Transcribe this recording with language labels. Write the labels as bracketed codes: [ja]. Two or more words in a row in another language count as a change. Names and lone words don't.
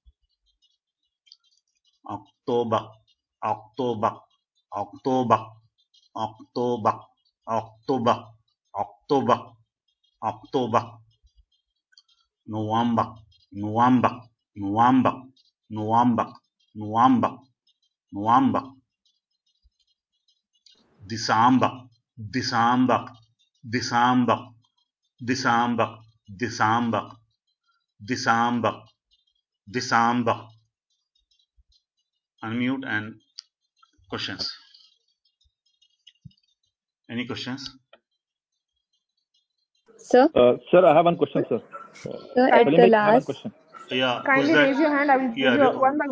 [en] October, October, October, October, October, October, October, November, November, November, November, November, November, December, December, December, December, December, December, December. Unmute and questions. Any questions? Sir, Sir, I have one question, sir. sir, at Salim the bhai, I have one last, question. Yeah, who's Kindly that? raise your hand. I will give you one by one.